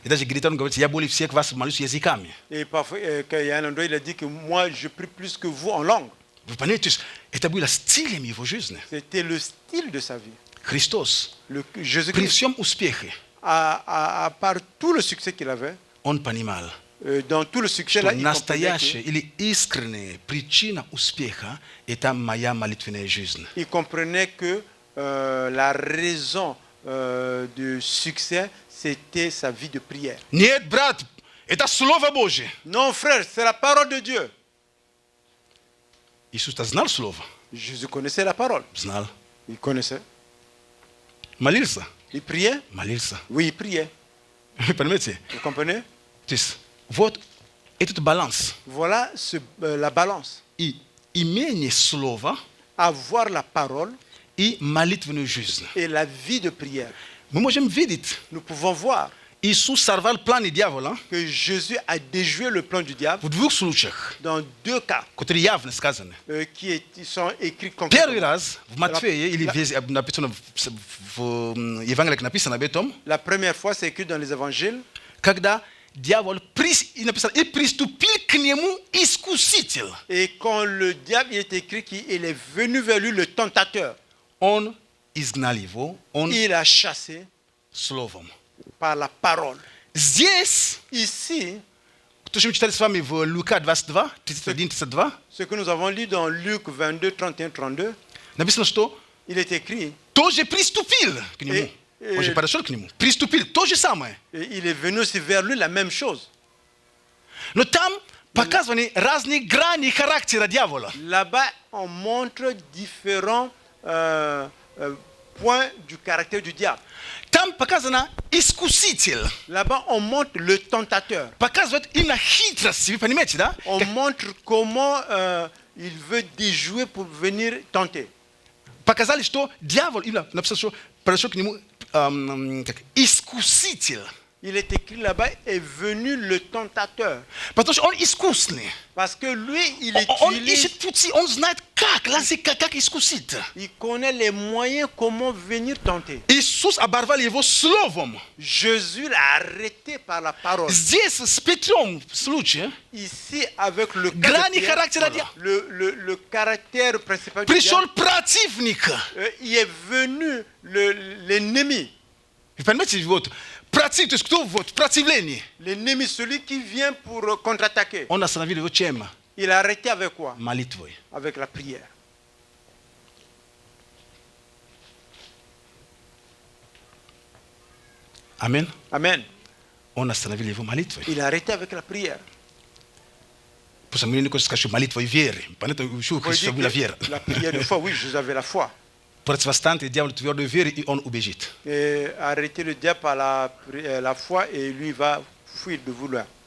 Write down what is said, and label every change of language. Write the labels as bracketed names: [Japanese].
[Russian] И даже говорит, он говорит, я более всех вас молюсь языками. [French] Et parfois, il y a un endroit, il a dit que moi, je prie plus que vous en langue. [Russian] Вы понимаете, то есть это было стилем его жизни. [French] C'était le style de sa vie. [Russian] Христос [French] Le, [Russian] при [French] Jésus-Christ, [Russian] всем успехе, [French] à part tout le succès qu'il avait, [Russian] он понимал, [French] dans tout le succès, [Russian] что [French] là, il comprenait [Russian] настоящая или искренняя причина успеха – это моя молитвенная жизнь. [French] que la raison du succès, c'était sa vie de prière. [Russian] Нет, брат, это Слово Божие. [French] Non, frère, c'est la parole de Dieu. [Russian] Иисус-то знал Слово? [French] Jésus connaissait la parole. [Russian] Знал. [French] Il connaissait. [Russian] Молился? [French] Il priait. [Russian] Молился. [French] Oui, il priait. [Russian] Вы понимаете? [French] Vous comprenez? [Russian] То есть вот этот баланс. [French] Voilà la balance. [Russian] И имение Слова [French] Avoir la parole [Russian] и молитвенную жизнь. [French] et la vie de prière. [Russian] Мы можем видеть, [French] Nous pouvons voir [Russian] Иисус сорвал планы дьявола [French] que Jésus a déjoué le plan du diable [Russian] в двух случаях, [French] dans deux cas [Russian] которые явно сказаны. [French] qui sont écrits [Russian] Первый [French] concrètement. [Russian] раз в Матфея, или написано в Евангелиях написано об этом, [French] La première fois, c'est écrit dans les évangiles, [Russian] когда дьявол и написано, и приступил к нему искуситель. [French] et quand le diable, il est écrit qu'il est venu vers lui, le tentateur, [Russian] Он изгнал его, он [French] il a chassé [Russian] словом. [French] par la parole. [Russian] Здесь, [French] Ici, [Russian] то, что мы читали с вами в Лука 22, 31-32, [French] ce que nous avons lu dans Luc 22, 31-32, [Russian] написано, что [French] il est écrit, [Russian] тоже приступил к нему. Он же подошел к нему. Приступил, то же самое. [French] et il est venu aussi vers lui la même chose. [Russian] Но там показаны разные грани характера дьявола. [French] Là-bas, on montre différents points du caractère du diable. [Russian] Там показано искуситель. [French] Là-bas, on montre le tentateur. [Russian] Показывает именно хитрость, вы понимаете, да? [French] On montre comment il veut déjouer pour venir tenter. [Russian] Показали, что дьявол, именно написано, что подошел к нему как искуситель. [French] il est écrit là-bas, est venu le tentateur. [Russian] Потому что он искусный. [French] Parce que lui, il [Russian] Он [French] utilise, [Russian] ищет пути, он знает как, как искусить. [French] il connaît les moyens comment venir tenter. [Russian] Иисус оборвал его словом. [French] Jésus l'a arrêté par la parole. [Russian] Здесь с Петром случай. [French] Ici, avec le [Russian] Грани [French] caractère, [Russian] характера [French] le caractère principal du [Russian] пришел [French] diable, [Russian] противник. [French] il est venu l'ennemi. [Russian] Вы понимаете, вот, против, то есть кто вот, противление. [French] L'ennemi, celui qui vient pour contre-attaquer. [Russian] Он остановил его чем? [French] Il a arrêté avec quoi? [Russian] Молитвой. [French] Avec la prière. [Russian] Амин. [French] Amen. [Russian] Он остановил его молитвой. [French] Il a arrêté avec la prière. [Russian] Потому что мы не скажем молитвой веры. Понятно, еще [French] Faut dire [Russian] была [French] que [Russian] вера. [French] la prière de foi, oui, je avais la foi. [Russian] Противостояние дьяволу твердой веры, и он убежит. [French] Et arrêter le diable par la foi et lui va fuir de vouloir.